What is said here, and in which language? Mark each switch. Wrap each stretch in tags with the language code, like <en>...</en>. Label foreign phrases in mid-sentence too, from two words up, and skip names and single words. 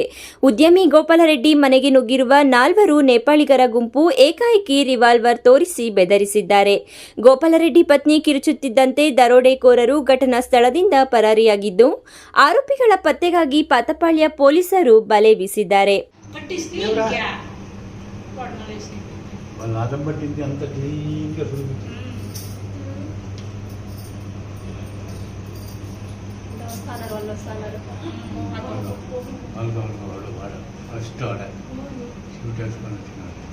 <kn>ಉದ್ಯಮಿ ಗೋಪಾಲರೆಡ್ಡಿ ಮನೆಗೆ ನುಗ್ಗಿರುವ 4 ನೇಪಾಳಿಗರ ಗುಂಪು ಏಕಾಏಕಿ ರಿವಾಲ್ವರ್ ತೋರಿಸಿ ಬೆದರಿಸಿದ್ದಾರೆ. ಗೋಪಾಲರೆಡ್ಡಿ ಪತ್ನಿ ಕಿರುಚುತ್ತಿದ್ದಂತೆ ದರೋಡೆಕೋರರು ಘಟನಾ ಸ್ಥಳದಿಂದ ಪರಾರಿಯಾಗಿದ್ದು, ಆರೋಪಿಗಳ ಪತ್ತೆಗಾಗಿ ಪಾತಪಾಳ್ಯ ಪೊಲೀಸರು ಬಲೆ ಬೀಸಿದ್ದಾರೆ.</kn> <te>నాదంబట్టింది అంత క్లీన్గా చూపించింది. వాడు ఫస్ట్ ఆడ షూట్ వేసుకొని వచ్చినాడు.</te>